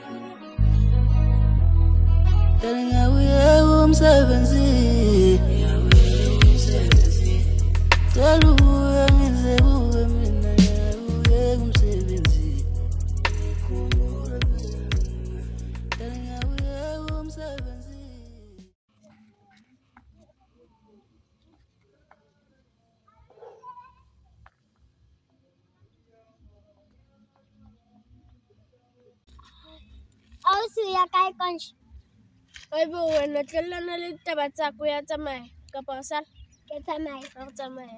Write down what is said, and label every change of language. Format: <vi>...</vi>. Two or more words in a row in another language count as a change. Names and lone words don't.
<zu>Ngiyawuye umsebenzi. Cela ubuye ngize kuwe mina ngiyawuye umsebenzi. Ngiyawuye umsebenzi.</zu> <st>Ausi kae konje? Hayibo wena tlelana le taba tsa ko ya tsamaya kapa wa sala? Ke tsamaya. Ha o tsamaya.</st>